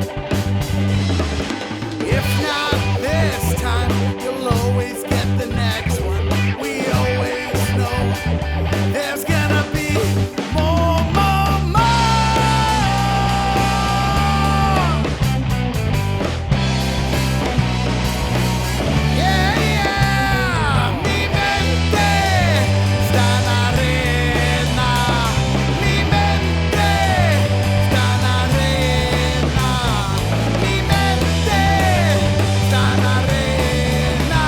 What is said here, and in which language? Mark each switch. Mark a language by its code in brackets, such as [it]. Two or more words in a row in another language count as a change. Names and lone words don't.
[en] If not this time, you'll always get the next one. We always know there's gonna be more, more, more. Yeah, yeah. [it] Mi mente sta in arena. Mi mente sta in arena. Mi mente sta in arena.